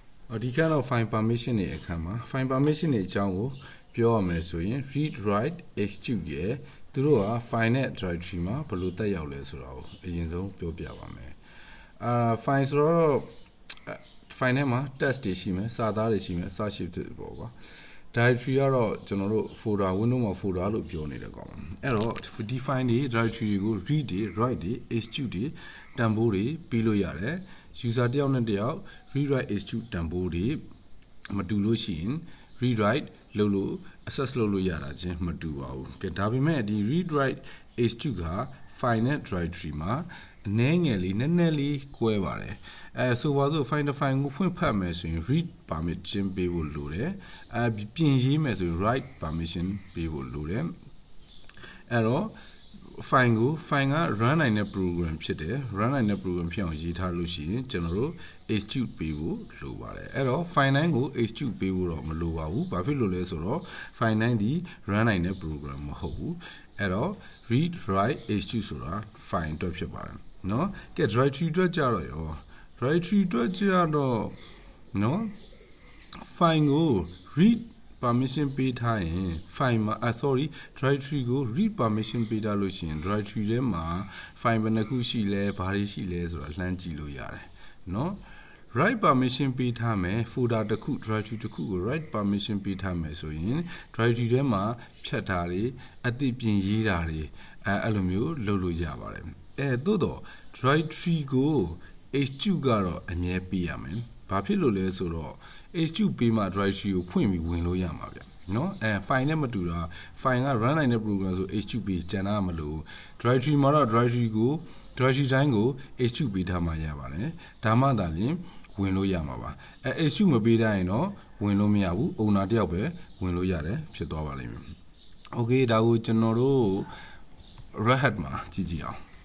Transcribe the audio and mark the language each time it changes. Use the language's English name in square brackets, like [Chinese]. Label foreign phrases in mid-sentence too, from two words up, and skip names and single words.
[Burmese] ဒီကနေ့ [English] file permission [Burmese] တွေအခန်းမှာ [English] file permission [Burmese] တွေအကြောင်းကိုပြောရမယ်ဆိုရင် [English] read write execute [Burmese] ရဲ့သူတို့က file နဲ့ directory မှာဘယ်လိုတက်ရောက်လဲဆိုတာကိုအရင်ဆုံးပြောပြပါမယ်file ဆိုတော့ file ထဲမှာ text တွေရှိမယ်စာသားတွေရှိမယ်အစရှိတဲ့ပေါ့ကွာ directory ကတော့ ကျွန်တော်တို့ [English] folder window [Burmese] မှာ folder လို့ပြောနေတယ်ကောင်အဲ့တော့ဒီ file တွေ directory တွေကို read တွေ write တွေ execute တွေတန်ဖိုးတွေပြီးလို့ရတယ် user တယောက်နဲ့တယောက် [English] read write execute [Burmese] တန်ဖိုးတွေမတူလို့ ရှိရင် [English] read write [Burmese] လုပ်လို့ access လုပ်လို့ရတာချင်းမတူပါဘူးကဲဒါပေမဲ့ဒီ [English] read write execute [Burmese] က file နဲ့ directory မှာအနည်းငယ်လေးနည်းနည်းလေး ကွဲပါတယ်ဆိုပါစို့ file တစ် file ကိုဖွင့်ဖတ်မယ်ဆိုရင် [English] read permission [Burmese] ပေးဖို့လိုတယ်ပြင်ရေးမယ်ဆိုရင် [English] write permission [Burmese] ပေး ဖို့လိုတယ်အဲ့တော့ file က run နိုင်တဲ့ program ဖြစ်တယ် run နိုင်တဲ့ program ဖြစ်အောင်ရေးထားလို့ရှိရင်ကျွန်တော်တို့ execute ပေးဖို့လိုပါတယ်အဲ့တော့ file တိုင်းကို execute ပေးဖို့တော့မလိုပါဘူးဘာဖြစ်လို့လဲဆိုတော့ file တိုင်းဒီ run နိုင်တဲ့ program မဟုတ်ဘူးအဲ့တော့ [English] read write execute [Burmese] ဆိုတာ file အတွက်ဖြစ်ပါတယ်နော်ကဲ directory အတွက်ကြတော့ရော directory အတွက်ကြတော့နော် file ကို [English] read permission [Burmese] ပေးထားရင် file မှာdirectory ကို [English] read permission [Burmese] ပေးထားလို့ရှိရင် directory ထဲမှာ file ဘယ်နှခုရှိလဲဘာတွေရှိလဲဆိုတာလှမ်းကြည့်လို့ရတယ်နော် [English] write permission [Burmese] ပေးထား မယ် folder တစ်ခု directory တစ်ခုကို [English] write permission [Burmese] ပေးထားမယ်ဆိုရင် directory ထဲမှာဖြတ်တာတွေအသစ်ပြင်ရေးတာတွေအဲ့လိုမျိုးလုပ်လို့ ရပါတယ်သို့တော့ directory ကို execute ကတော့အမြဲပေးရမယ်ဘာဖြစ်လို့လဲဆိုတော့ execute ပေးမှ directory ကို ဖွင့်ပြီးဝင်လို့ရမှာဗျနော်file နဲ့မတူတာ file က run နိုင်တဲ့ program ဆို execute ပေးကျန်တာမလို့ directory မှာတော့ directory တိုင်းကို execute ပေးထားမှရပါတယ်ဒါမှသာလျှင်ဝင်လို့ရမှာပါexecute မပေးထားရင်တော့ဝင်လို့မရဘူး owner တယောက်ပဲဝင်လို့ရတယ်ဖြစ်သွားပါလိမ့်မယ် okay ဒါကိုကျွန်တော်တို့ Red Hat မှာကြည့်အောင်